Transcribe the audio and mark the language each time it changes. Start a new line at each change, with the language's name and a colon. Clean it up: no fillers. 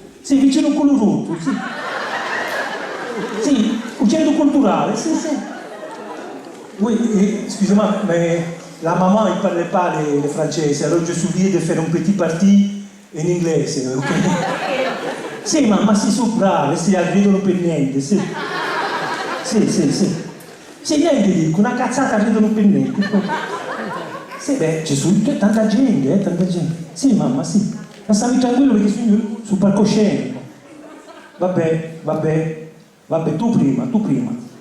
Italian: Sì, vicino con l'Urutto, sì. Sì, un centro culturale, sì.
French: Oui, excusez-moi, mais la maman, il ne parlait pas le français, alors je suis obligé de faire un petit parti
Italian: in inglese,
French: ok?
Italian: Sì, mamma, sì, sono brave, sì, arrivano per niente, sì. Sì. Sì, niente dico, una cazzata ridono per niente. Sì, beh, Gesù, c'è tanta gente, tanta gente. Sì, mamma, sì. Ma stavi tranquillo perché sono sul palcoscenico. Vabbè, tu prima.